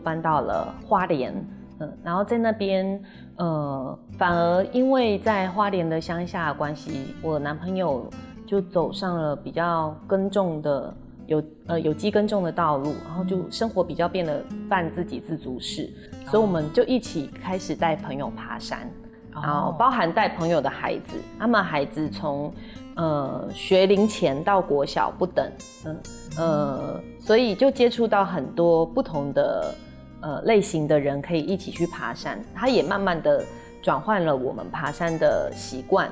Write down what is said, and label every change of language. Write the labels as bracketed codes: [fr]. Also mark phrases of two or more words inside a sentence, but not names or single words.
[zh] 搬到了花蓮，然後在那邊，反而因為在花蓮的鄉下的關係，我男朋友就走上了比較耕種的有機耕種的道路，然後就生活比較變得半自給自足式，所以我們就一起開始帶朋友爬山，然後包含帶朋友的孩子，他們孩子從學齡前到國小不等，所以就接觸到很多不同的类型的人可以一起去爬山，它也慢慢的转换了我们爬山的习惯。